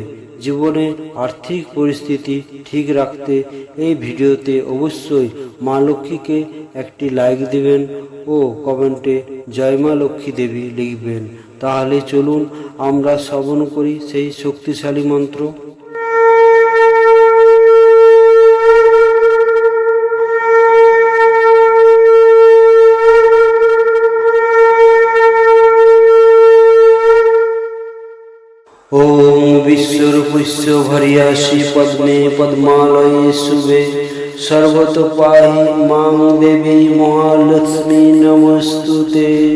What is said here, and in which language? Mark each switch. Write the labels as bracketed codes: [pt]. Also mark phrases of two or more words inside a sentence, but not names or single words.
[bn] জীবনে আর্থিক পরিস্থিতি ঠিক রাখতে এই ভিডিওতে অবশ্যই মা লক্ষ্মীকে একটি লাইক দিবেন ও কমেন্টে জয় মা লক্ষ্মী দেবী লিখবেন। তাহলে চলুন আমরা শ্রবণ করি সেই শক্তিশালী মন্ত্র। [sa] ओम विश्वरूपस्य भर्यासि पद्मे पद्मालये शुभे सर्वतो पाहि मां देवी महालक्ष्मी नमस्तुते।